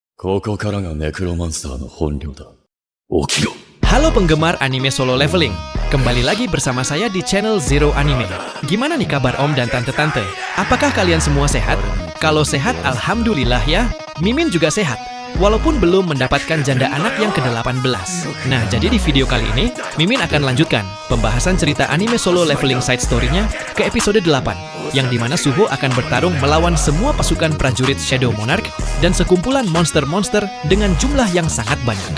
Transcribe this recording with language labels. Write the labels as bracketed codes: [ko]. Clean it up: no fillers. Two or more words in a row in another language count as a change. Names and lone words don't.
[ja] ここからがネクロマンスターの本領だ。起きろ。 [id] Halo penggemar anime solo leveling, kembali lagi bersama saya di channel Zero Anime. Gimana nih kabar om dan tante-tante? Apakah kalian semua sehat? Kalau sehat, alhamdulillah ya. Mimin juga sehat, walaupun belum mendapatkan janda anak yang ke-18. Nah, jadi di video kali ini, Mimin akan lanjutkan pembahasan cerita anime solo leveling [en] side story- [id] nya ke episode 8, yang dimana Suho akan bertarung melawan semua pasukan prajurit Shadow Monarch dan sekumpulan monster-monster dengan jumlah yang sangat banyak.